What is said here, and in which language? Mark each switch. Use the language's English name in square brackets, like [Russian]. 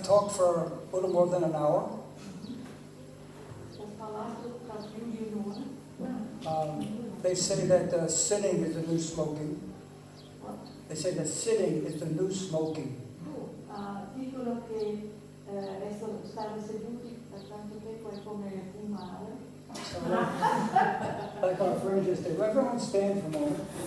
[English] for a little more than an hour. [Italian] Ho parlato per più di un'ora. [English] They say that sitting is the new smoking. They say that sitting is the new smoking. [Italian] Dicono che stare seduti per tanto tempo è come fumare. [English] So, like our friend just did. Everyone stand for a moment.